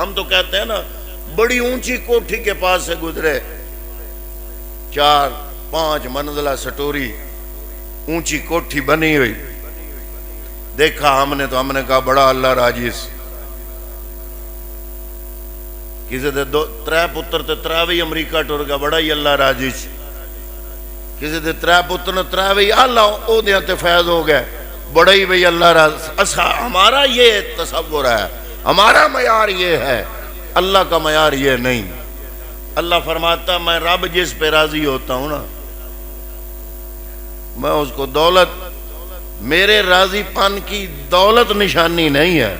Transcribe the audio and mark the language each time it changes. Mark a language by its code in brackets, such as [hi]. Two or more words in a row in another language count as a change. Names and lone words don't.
[ur] ہم تو کہتے ہیں نا بڑی اونچی کوٹھی کے پاس سے گزرے، 4-5 منزلہ سٹوری اونچی کوٹھی بنی ہوئی، دیکھا ہم نے تو ہم نے کہا [pa] بڑا اللہ راضی سی۔ کسی دے 3 پتر تے 3 بھی امریکہ ٹر گیا، بڑا ہی اللہ راضی سی۔ کسی دے 3 پتر نے 3 بھی اللہ او دیاں تے فیض ہو گئے، بڑا ہی بھئی اللہ راضی۔ [ur] ہمارا یہ تصور ہے، ہمارا معیار یہ ہے، اللہ کا معیار یہ نہیں۔ اللہ فرماتا میں رب جس پہ راضی ہوتا ہوں نا، میں اس کو دولت، میرے راضی پن کی دولت نشانی نہیں ہے۔